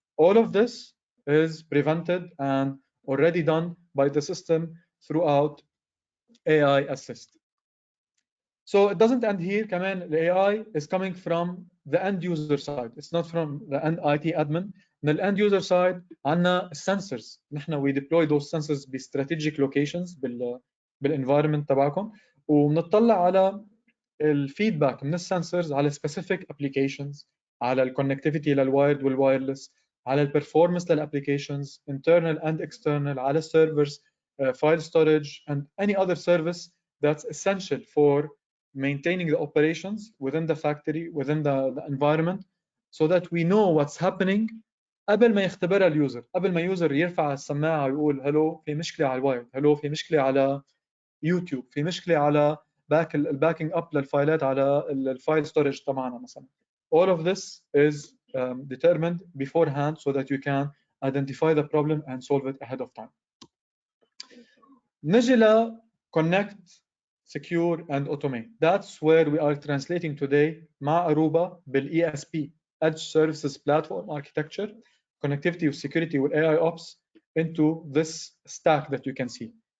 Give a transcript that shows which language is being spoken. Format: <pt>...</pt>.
<en>All of this is prevented and already done by the system throughout AI Assist. So it doesn't end here.</en> <ar>كمان</ar> <en>the AI is coming from the end user side. It's not from the end IT admin.</en> <ar>من</ar> <en>the end user side</en> <ar>عندنا</ar> <en>sensors.</en> <ar>نحن</ar> <en>we deploy those sensors ب strategic locations</en> <ar>بالenvironment تبعكم وبنطلع على الفيدباك من السنسورز على</ar> <en>specific applications</en> <ar>على الكونكتيفيتي للوايرد والوايرلس على البرفورمانس للابليكيشنز</ar> <en>internal and external</en> <ar>على السيرفرز</ar> <en>file storage and any other service that's essential for maintaining the operations within the factory within the environment so that we know what's happening</en> <ar>قبل ما يختبرها اليوزر قبل ما اليوزر يرفع السماعه ويقول هلو في مشكله على الوايرد هلو في مشكله على يوتيوب في مشكله على الباكينج اب للفايلات على الفايل ستورج تبعنا مثلا.</ar> <en>All of this is determined beforehand so that you can identify the problem and solve it ahead of time.</en> <ar>نجي ل</ar> <en>connect, secure and automate. That's where we are translating today</en> <ar>مع</ar> <en>Aruba بال ESP Edge Services Platform Architecture, connectivity security وال AI Ops into this stack that you can see.</en>